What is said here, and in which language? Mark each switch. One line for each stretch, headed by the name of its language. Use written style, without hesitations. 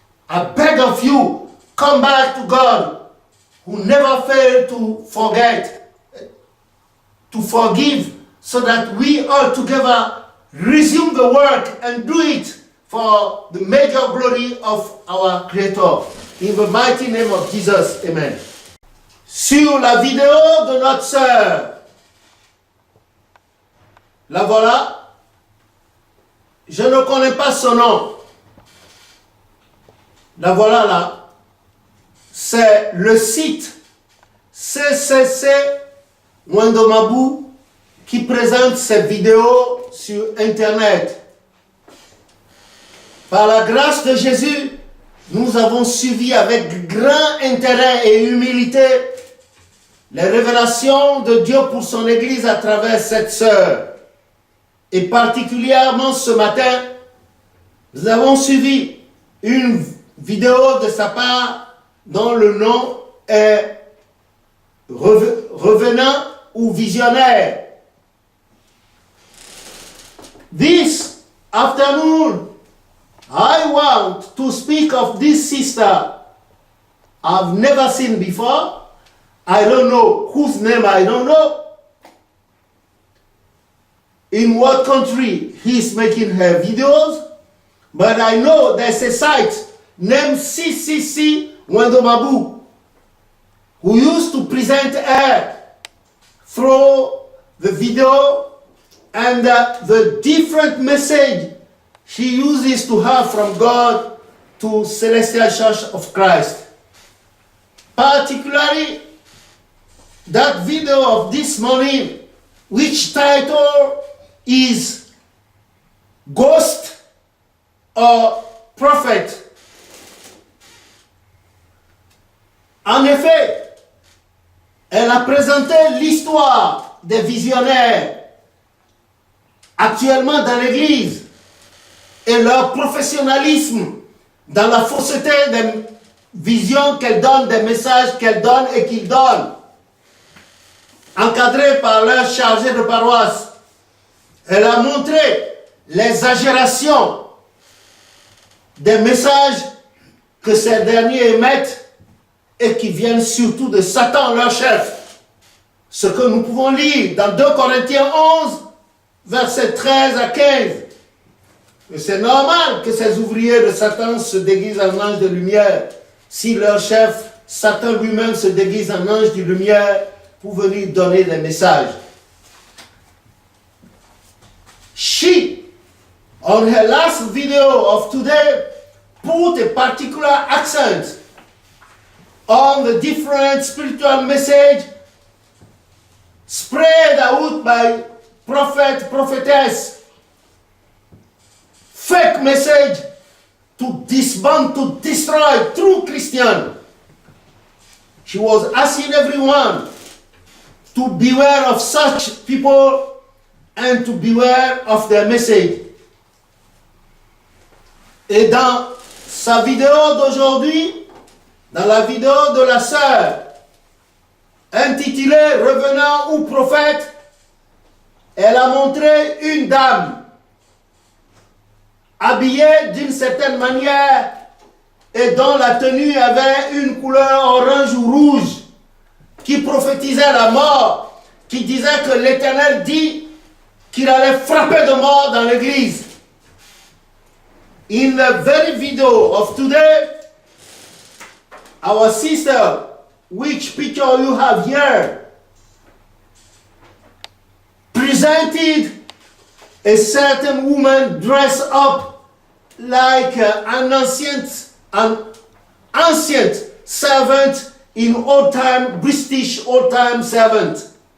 English: I beg of you, come back to God, who never failed to forgive, so that we all together resume the work and do it for the major glory of our Creator. In the mighty name of Jesus, Amen.
French: Sur la vidéo de notre sœur, la voilà. Je ne connais pas son nom. La voilà là. C'est le site CCC Mwendomabou qui présente cette vidéo sur Internet. Par la grâce de Jésus, nous avons suivi avec grand intérêt et humilité les révélations de Dieu pour son Église à travers cette sœur. Et particulièrement ce matin, nous avons suivi une vidéo de sa part dont le nom est Revenant ou Visionnaire.
English: This afternoon, I want to speak of this sister I've never seen before. I don't know whose name I don't know. In what country he's making her videos. But I know there's a site named CCC Mwendomabou who used to present her through the video and the different message she uses to have from God to Celestial Church of Christ. Particularly that video of this morning, which title is Ghost or Prophet.
French: En effet, elle a présenté l'histoire des visionnaires actuellement dans l'Église et leur professionnalisme dans la fausseté des visions qu'elles donnent, des messages qu'elles donnent et qu'ils donnent, encadrés par leurs chargés de paroisse. Elle a montré l'exagération des messages que ces derniers émettent et qui viennent surtout de Satan, leur chef. Ce que nous pouvons lire dans 2 Corinthiens 11, versets 13 à 15. Et c'est normal que ces ouvriers de Satan se déguisent en ange de lumière si leur chef, Satan lui-même, se déguise en ange de lumière pour venir donner des messages.
English: She, on her last video of today, put a particular accent on the different spiritual message spread out by prophet, prophetess, fake message to disband, to destroy true Christian. She was asking everyone to beware of such people and to beware of their message.
French: Et dans sa vidéo d'aujourd'hui, dans la vidéo de la sœur, intitulée Revenant ou Prophète, elle a montré une dame habillée d'une certaine manière et dont la tenue avait une couleur orange ou rouge qui prophétisait la mort, qui disait que l'Éternel dit qu'il allait frapper de mort dans l'église.
English: In the very video of today, our sister, which picture you have here, presented a certain woman dressed up like an ancient servant in old-time, British old-time servant.